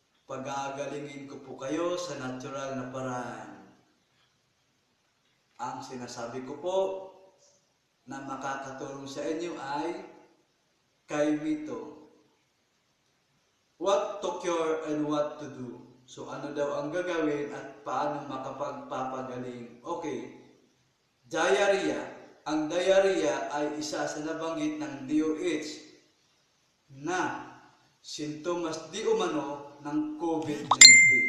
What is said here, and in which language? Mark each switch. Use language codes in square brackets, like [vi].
[tl] Pagagalingin ko po kayo sa natural na paraan. Ang sinasabi ko po na makakatulong sa inyo ay kaimito. [en] What to cure and what to do. [tl] So ano daw ang gagawin at paano makapagpapagaling? Okay. Diarrhea. Ang diarrhea ay isa sa nabanggit ng DOH na sintomas di umano ng COVID-19.